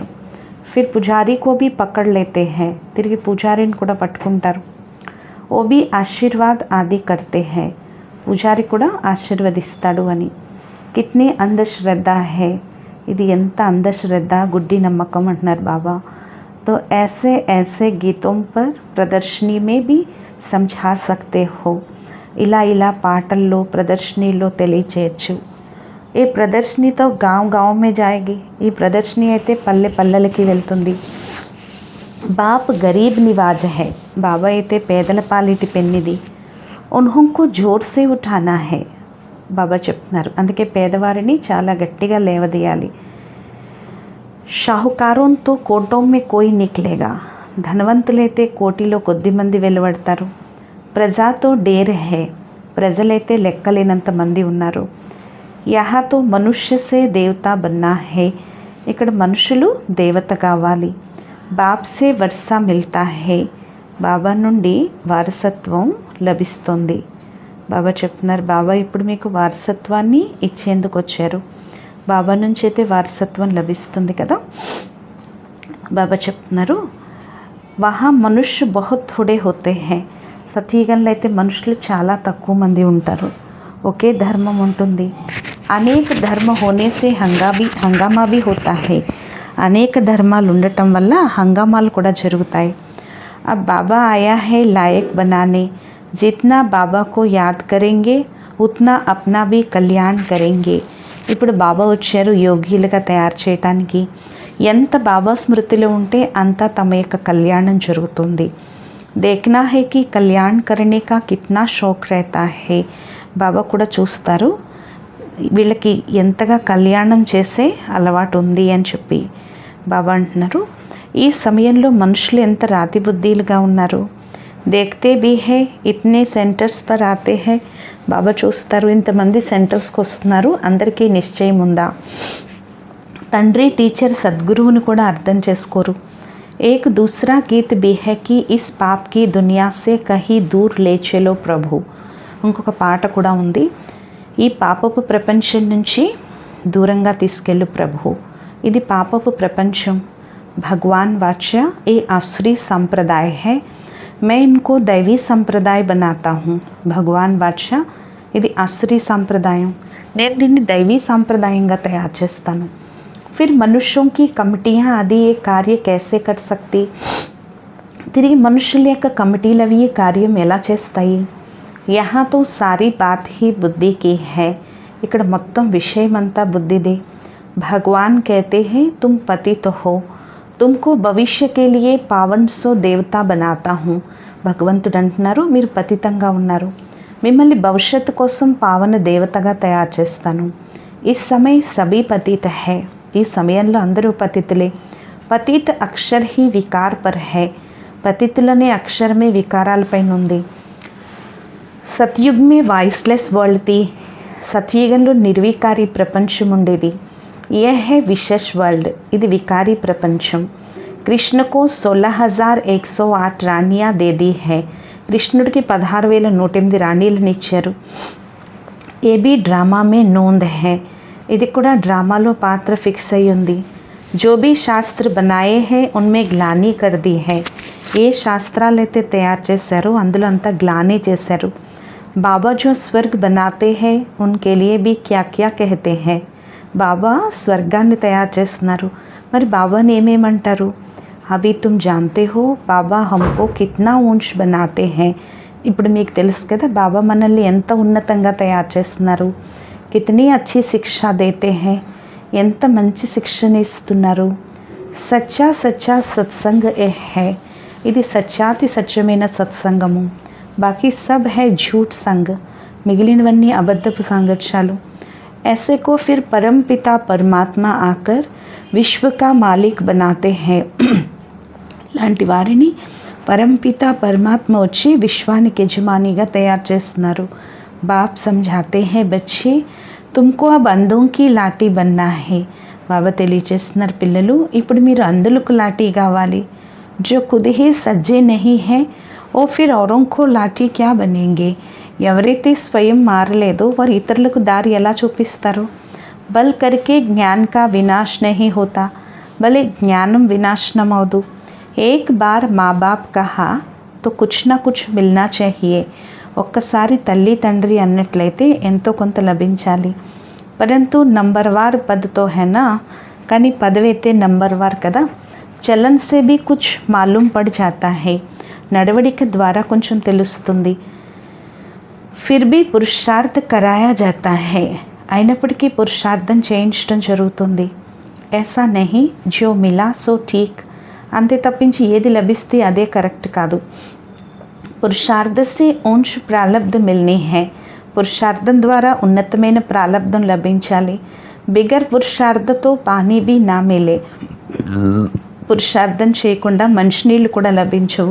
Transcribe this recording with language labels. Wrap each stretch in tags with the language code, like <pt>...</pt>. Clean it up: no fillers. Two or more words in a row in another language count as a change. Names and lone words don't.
<hi>फिर पुजारी को भी पकड़ लेते हैं.</hi> <te>తిరిగి పూజారిని కూడా పట్టుకుంటారు.</te> <hi>वो भी आशीर्वाद आदि करते हैं.</hi> <te>పూజారి కూడా ఆశీర్వదిస్తాడు అని.</te> <hi>कितनी अंधश्रद्धा है.</hi> <te>ఇది ఎంత అంధశ్రద్ధ గుడ్డి నమ్మకం అంటున్నారు బాబా.</te> <hi>तो ऐसे ऐसे गीतों पर प्रदर्शनी में भी समझा सकते हो.</hi> <te>ఇలా పాటల్లో ప్రదర్శనీలో తెలియచేయచ్చు. ఈ ప్రదర్శనీతో</te> <hi>गाँव में जाएगी.</hi> <te>ఈ ప్రదర్శని అయితే పల్లెలకి వెళ్తుంది.</te> <hi>बाप गरीब निवाज है.</hi> <te>బాబా అయితే పేదల పాలిటి పెన్నిది.</te> <hi>उन्हों को जोर से उठाना है.</hi> <te>బాబా చెప్తున్నారు. అందుకే పేదవారిని చాలా గట్టిగా లేవదీయాలి.</te> <hi>साहूकारों तो कोटों में कोई निकलेगा,</hi> <te>ధనవంతులైతే కోటిలో కొద్ది మంది వెలువడతారు.</te> <hi>प्रजा तो ढेर है,</hi> <te>ప్రజలైతే లెక్కలేనంత మంది ఉన్నారు.</te> <hi>यहाँ तो मनुष्य से देवता बनना है,</hi> <te>ఇక్కడ మనుషులు దేవత కావాలి.</te> <hi>बाप से वर्सा मिलता है,</hi> <te>బాబా నుండి వారసత్వం లభిస్తుంది. బాబా చెప్తున్నారు, బాబా ఇప్పుడు మీకు వారసత్వాన్ని ఇచ్చేందుకు వచ్చారు. బాబా నుంచి అయితే వారసత్వం లభిస్తుంది కదా. బాబా చెప్తున్నారు,</te> <hi>वहाँ मनुष्य बहुत थोड़े होते हैं,</hi> <te>సతీగంలో అయితే మనుషులు చాలా తక్కువ మంది ఉంటారు. ఒకే ధర్మం ఉంటుంది.</te> <hi>अनेक धर्म होने से हंगामा भी होता है,</hi> <te>అనేక ధర్మాలు ఉండటం వల్ల హంగామాలు కూడా జరుగుతాయి.</te> <hi>अब बाबा आया है लायक बनाने, जितना बाबा को याद करेंगे उतना अपना भी कल्याण करेंगे.</hi> <te>ఇప్పుడు బాబా వచ్చారు యోగిలుగా తయారు చేయటానికి. ఎంత బాబా స్మృతిలో ఉంటే అంత తమ యొక్క కళ్యాణం జరుగుతుంది.</te> <hi>देखना है कि कल्याण करने का कितना शौक रहता है.</hi> <te>బాబా కూడా చూస్తారు వీళ్ళకి ఎంతగా కళ్యాణం చేసే అలవాటు ఉంది అని చెప్పి. బాబా అంటున్నారు, ఈ సమయంలో మనుషులు ఎంత రాతి బుద్ధిలుగా ఉన్నారు.</te> <hi>देखते भी हैं इतने सेंटर्स पर आते हैं,</hi> <te>బాబా చూస్తారు ఇంతమంది సెంటర్స్కి వస్తున్నారు, అందరికీ నిశ్చయం ఉందా. తండ్రి టీచర్ సద్గురువుని కూడా అర్థం చేసుకోరు.</te> <hi>एक दूसरा गीत भी है कि इस पाप की दुनिया से कहीं दूर ले चलो प्रभु.</hi> <te>ఇంకొక పాట కూడా ఉంది, ఈ పాపపు ప్రపంచం నుంచి దూరంగా తీసుకెళ్ళు ప్రభు. ఇది పాపపు ప్రపంచం.</te> <hi>भगवान वाचा ये आसुरी संप्रदाय है, मैं इनको दैवी संप्रदाय बनाता हूँ. भगवान वाचा</hi> <te>ఇది ఆసురీ సాంప్రదాయం, నేను దీన్ని దైవీ సాంప్రదాయంగా తయారు చేస్తాను.</te> <hi>फिर मनुष्यों की कमिटियाँ आदि ये कार्य कैसे कर सकती.</hi> <te>తిరిగి మనుషుల యొక్క కమిటీలు అవి ఈ కార్యం ఎలా చేస్తాయి.</te> <hi>यहाँ तो सारी बात ही बुद्धि की है,</hi> <te>ఇక్కడ మొత్తం విషయం అంతా బుద్ధిదే.</te> <hi>भगवान कहते हैं तुम पतित हो, तुमको भविष्य के लिए पावन सो देवता बनाता हूँ.</hi> <te>భగవంతుడు అంటున్నారు, మీరు పతితంగా ఉన్నారు, మిమ్మల్ని భవిష్యత్తు కోసం పావన దేవతగా తయారు చేస్తాను.</te> <hi>इस समय सभी पतित हैं,</hi> <te>ఈ సమయంలో అందరూ పతితులే.</te> <hi>पतित अक्षर ही विकार पर है,</hi> <te>పతితులనే అక్షరమే వికారాలపైన ఉంది.</te> <hi>सतयुग में</hi> <en>viceless world</en> <hi>థీ,</hi> <te>సత్యుగంలో నిర్వికారి ప్రపంచం ఉండేది.</te> <hi>यह है विशेष वर्ल्ड,</hi> <te>ఇది వికారీ ప్రపంచం.</te> <hi>కృష్ణ को 16,108 रानियाँ दे दी है,</hi> <te>కృష్ణుడికి 16,108 రాణీలను ఇచ్చారు.</te> <hi>ये भी ड्रामा में नूँध है,</hi> <te>ఇది కూడా డ్రామాలో పాత్ర ఫిక్స్ అయి ఉంది.</te> <hi>जो भी శాస్త్ర बनाए हैं उनमें ग्लानी कर दी है,</hi> <te>ఏ శాస్త్రాలు అయితే తయారు చేశారో అందులో అంతా గ్లానీ చేశారు.</te> <hi>బాబా जो स्वर्ग बनाते हैं उनके लिए भी क्या क्या कहते हैं,</hi> <te>బాబా స్వర్గాన్ని తయారు చేస్తున్నారు, మరి బాబాని ఏమేమంటారు.</te> <hi>अभी तुम जानते हो बाबा हमको कितना ऊँच बनाते हैं,</hi> <te>ఇప్పుడు మీకు తెలుసు కదా బాబా మనల్ని ఎంత ఉన్నతంగా తయారు చేస్తున్నారు.</te> <hi>कितनी अच्छी शिक्षा देते हैं,</hi> <te>ఎంత మంచి శిక్షణ ఇస్తున్నారు.</te> <hi>सच्चा सच्चा सत्संग ये है,</hi> <te>ఇది సత్యాతి సత్యమైన సత్సంగము.</te> <hi>बाकी सब है झूठ संग,</hi> <te>మిగిలినవన్నీ అబద్ధపు సాంగత్యాలు.</te> <hi>ऐसे को फिर परम पिता परमात्मा आकर विश्व का मालिक बनाते हैं.</hi> <te>లాంటి వారిని పరంపిత పరమాత్మ వచ్చి విశ్వానికి యజమానిగా తయారు చేస్తున్నారు.</te> <hi>बाप समझाते हैं बच्चे तुमको अब अंधों की लाठी बनना है.</hi> <te>బాబా తెలియచేస్తున్నారు, పిల్లలు ఇప్పుడు మీరు అంధులకు లాఠీ కావాలి.</te> <hi>जो खुद ही सज्जे नहीं है वो फिर औरों को लाठी क्या बनेंगे.</hi> <te>ఎవరైతే స్వయం మారలేదో వారు ఇతరులకు దారి ఎలా చూపిస్తారు.</te> <hi>भल करके ज्ञान का विनाश नहीं होता,</hi> <te>భలే జ్ఞానం వినాశనం అవదు.</te> <hi>एक बार माँ बाप कहा तो कुछ ना कुछ मिलना चाहिए,</hi> <te>ఒక్కసారి తల్లి తండ్రి అన్నట్లయితే ఎంతో కొంత లభించాలి.</te> <hi>परंतु नंबरवार पद तो है ना,</hi> <te>కానీ పదవైతే నంబర్వార్ కదా.</te> <hi>चलन से भी कुछ मालूम पड़ जाता है,</hi> <te>నడవడిక ద్వారా కొంచెం తెలుస్తుంది.</te> <hi>फिर भी పురుషార్థ कराया जाता है,</hi> <te>అయినప్పటికీ పురుషార్థం చేయించడం జరుగుతుంది.</te> <hi>ऐसा नहीं जो मिला सो ठीक,</hi> <te>అంతే తప్పించి ఏది లభిస్తే అదే కరెక్ట్ కాదు.</te> <hi>పురుషార్థ से ऊंच प्रारब्ध मिलनी है,</hi> <te>పురుషార్థం ద్వారా ఉన్నతమైన ప్రాలబ్ధం లభించాలి.</te> <hi>बिगर पुरुषार्थ तो पानी भी ना मिले.</hi> <te>పురుషార్థం చేయకుండా మంచినీళ్ళు కూడా లభించవు.</te>